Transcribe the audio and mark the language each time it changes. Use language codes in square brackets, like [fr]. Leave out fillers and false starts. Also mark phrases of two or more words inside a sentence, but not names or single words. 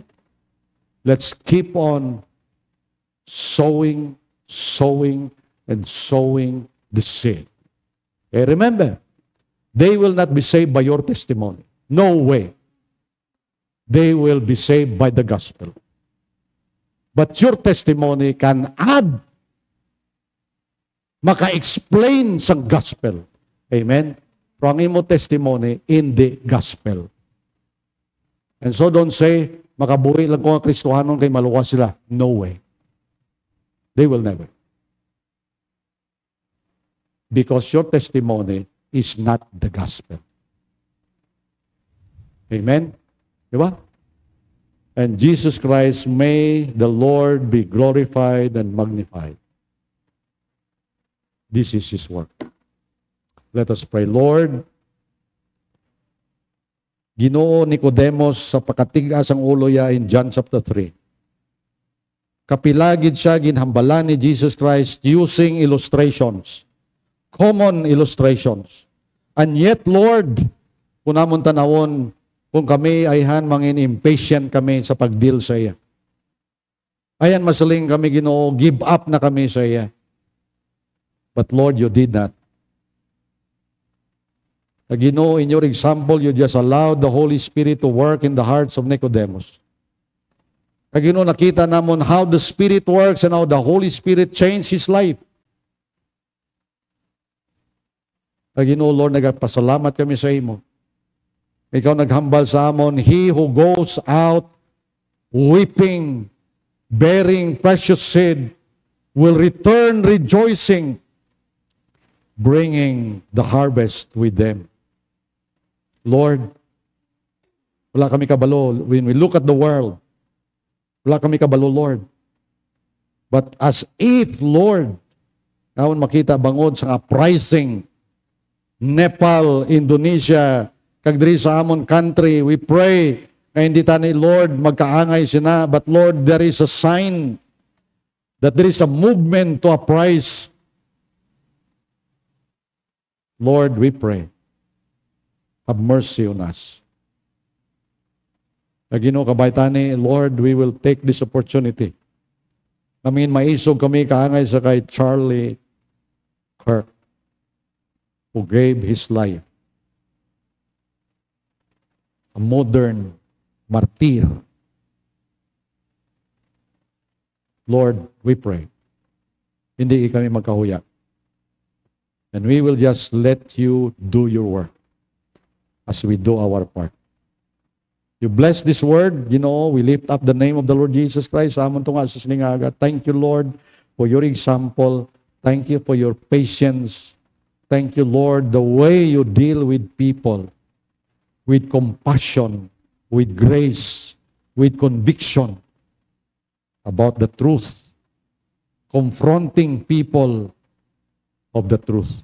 [en] Let's keep on sowing, and sowing the seed. Okay, remember, they will not be saved by your testimony. No way. they will be saved by the gospel. But your testimony can add, [hil] maka-explain sa gospel. Amen? Pero ang imo testimony [en] in the gospel. And so don't say, [hil] makabuhi lang ko ang Kristohanon kay maluwas sila. [en] No way. They will never. Because your testimony is not the gospel. Amen? Diba? And Jesus Christ, may the Lord be glorified and magnified. This is His work. Let us pray. Lord, [hil] Ginoo Nicodemus sa pakatigas ang ulo ya in John chapter 3. Kapilagid siya ginhambalan ni Jesus Christ using illustrations. [en] Common illustrations. And yet, Lord, [hil] kung namon tanawon, kung kami ayhan mangin impatient kami sa pagdeal sa iya. Ayan masaling kami Ginoo, [en] give up [hil] na kami sa iya. [en] But Lord, you did not. Ginoo, in your example, you just allowed the Holy Spirit to work in the hearts of Nicodemus. [hil] Ginoo, nakita namon [en] how the Spirit works and how the Holy Spirit changed his life. [hil] Ginoo, Lord, nagpasalamat kami sa imo. Ikaw naghambal sa amon, [en] he who goes out weeping, bearing precious seed, will return rejoicing, bringing the harvest with them. Lord, [hil] wala kami kabalo. [en] When we look at the world, [hil] wala kami kabalo, [en] Lord. But as if, [hil] Lord, naon makita bangod sa uprising, Nepal, Indonesia, kag diri sa amon country, [en] we pray [hil] na hindi tani, Lord, magkaangay sina, [en] but Lord, there is a sign that there is a movement to uprise. Lord, we pray, have mercy on us. [hil] Ginoo kabaytani, [en] Lord, we will take this opportunity. [hil] Maisog kami kaangay sa kay Charlie Kirk, [en] who gave his life. A modern martyr. Lord, we pray, [hil] hindi kami magkahuya. [en] And we will just let you do your work as we do our part. You bless this word, we lift up the name of the Lord Jesus Christ. [hil] Amon tunga sa siningaga. [en] Thank you, Lord, for your example. Thank you for your patience. Thank you, Lord, the way you deal with people, with compassion, with grace, with conviction about the truth, confronting people of the truth.